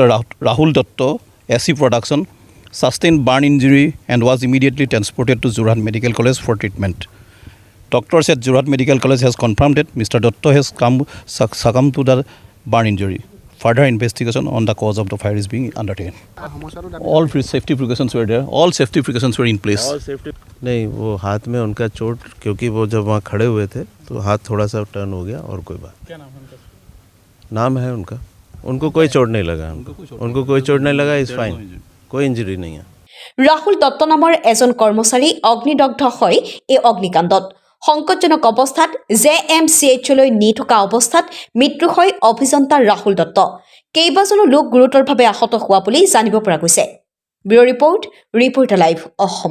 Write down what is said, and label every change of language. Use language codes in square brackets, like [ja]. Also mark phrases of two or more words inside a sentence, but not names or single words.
[en] Rahul Dotto, SC Production, sustained burn injury and was immediately transported to Jorhat Medical College for treatment. Doctors at Jorhat Medical College has confirmed that Mr. Dotto has succumbed to the burn injury. Further investigation on the cause of the fire is being undertaken. All safety precautions were there. All safety precautions were in place. [hi] नहीं, वो हाथ में उनका चोट, क्योंकि वो जब वहाँ खड़े हुए थे तो हाथ थोड़ा सा टर्न हो गया और कोई बात। क्या नाम है उनका? नाम है उनका। उनको कोई चोट नहीं लगा। उनको कोई चोट नहीं लगा। [en] is fine. [hi] कोई इंजरी नहीं है। [as] ৰাহুল দত্ত নামৰ এজন কৰ্মচাৰী অগ্নিদগ্ধ হয় এই অগ্নিকাণ্ডত সংকটজনক অৱস্থাত JMCHলৈ নি থকা অৱস্থাত মৃত্যু হয় অভিযন্তা ৰাহুল দত্ত কেইবাজনো লোক গুৰুতৰভাৱে আহত হোৱা বুলি জানিব পৰা গৈছে [en] bureau report [as] ৰিপৰ্টাৰ লাইভ অসম